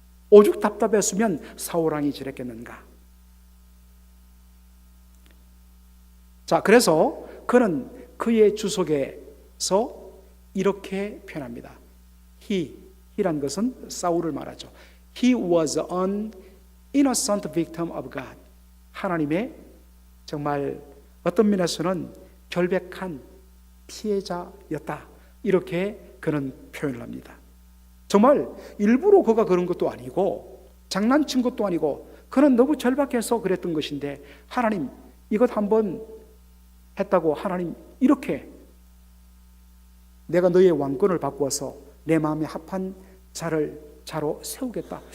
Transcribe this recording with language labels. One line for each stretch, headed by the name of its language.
Korean: 오죽 답답했으면 사울 왕이 저랬겠는가. 자, 그래서 그는 그의 주석에서 이렇게 표현합니다. He란 것은 사울을 말하죠.
English: He was an innocent victim of God.
Korean: 하나님의 정말 어떤 면에서는 결백한 피해자였다. 이렇게 그는 표현을 합니다. 정말 일부러 그가 그런 것도 아니고 장난친 것도 아니고 그는 너무 절박해서 그랬던 것인데, 하나님 이것 한번 했다고 하나님 이렇게 내가 너의 왕권을 바꾸어서 내 마음에 합한 자로 세우겠다.